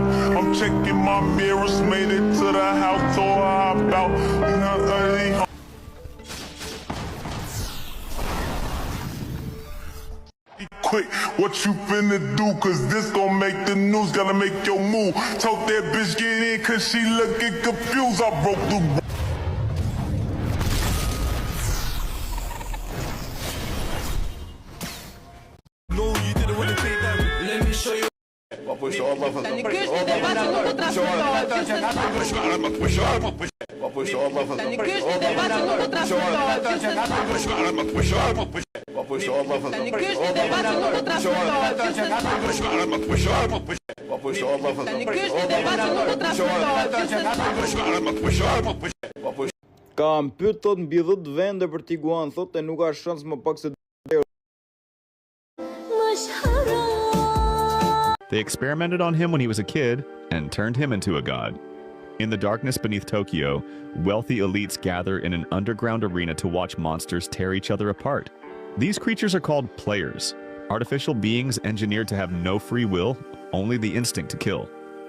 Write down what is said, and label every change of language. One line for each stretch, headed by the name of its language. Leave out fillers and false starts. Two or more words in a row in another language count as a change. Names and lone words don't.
English: I'm checking my mirrors, made it to the house, so I hop out. Quick, what you finna do? Cause this gon' make the news, gotta make your move. Told that bitch get in cause she looking confused. I broke the
French: T'as que je te dépasse un autre transporteur. T'as que je te dépasse un autre transporteur.
Albanian: Kam pyet thot mbi 10 vende për Tiguan, thotë nuk ka shans më pak se.
English: They experimented on him when he was a kid and turned him into a god. In the darkness beneath Tokyo, wealthy elites gather in an underground arena to watch monsters tear each other apart. These creatures are called players, artificial beings engineered to have no free will, only the instinct to kill.